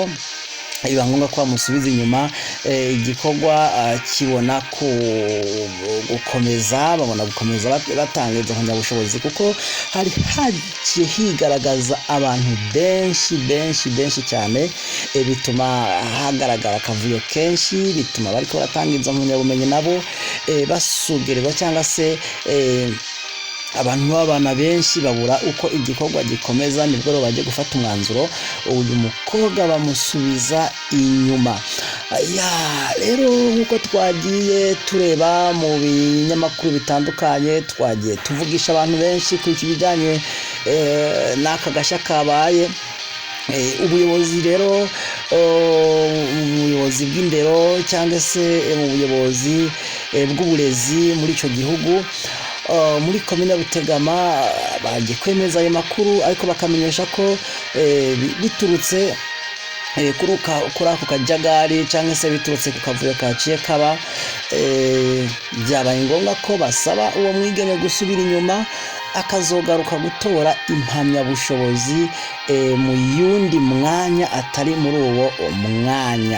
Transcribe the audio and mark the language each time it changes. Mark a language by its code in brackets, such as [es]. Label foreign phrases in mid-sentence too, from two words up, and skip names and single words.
[rn] Biba ngombwa ko bamusubiza inyuma, igikorwa kibona babona gukomeza batanga izo mpamyabushobozi, kuko hari hagiye higaragaza abantu benshi cyane. Bituma hagaragara akavuyo kenshi, bituma bariko baratanga izo mpamyabumenyi nabo basugirirwa cyangwa se abantu b'abana benshi babura uko igikorwa gikomeza. Nibwo rero bagiye gufata umwanzuro, uyu mukobwa bamusubiza inyuma. Rero nkuko twagiye tureba mu binyamakuru bitandukanye, twagiye tuvugisha abantu benshi ku kijyanye n'aka gashya kabaye. Ubuyobozi rero, ubuyobozi bw'indero cyangwa se mu buyobozi bw'uburezi muri icyo gihugu, muri Commune Rutegama, bagiye kwemeza ayo makuru, ariko bakamenyesha ko biturutse kuri ako kajagari cyangwa se biturutse ku kavuyo kaciye kaba, byabaye ngombwa ko basaba uwo mwigeme gusubira inyuma akazogaruka gutora impamyabushobozi mu yundi mwanya atari muri uwo mwanya.